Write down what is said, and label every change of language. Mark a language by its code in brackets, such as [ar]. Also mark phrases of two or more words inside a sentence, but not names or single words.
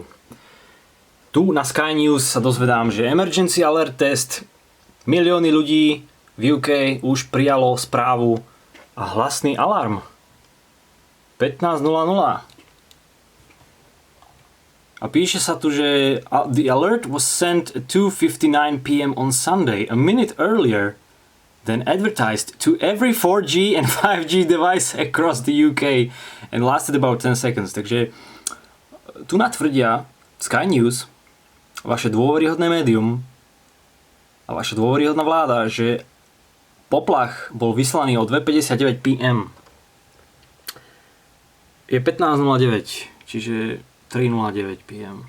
[sk] Tu na Sky News sa dozvedám, že [en] Emergency Alert test, [sk] milióny ľudí v UK už prijalo správu a hlasný alarm. [en] 15:00. [sk] A píše sa tu, že [en] the alert was sent at 2:59 p.m. on Sunday, a minute earlier than advertised to every 4G and 5G device across the UK and lasted about 10 seconds. [sk] Takže tu natvrdia Sky News, vaše dôveryhodné médium a vaša dôveryhodná vláda, že poplach bol vyslaný o 2:59 p.m. Je 15:09, čiže 3:09 p.m.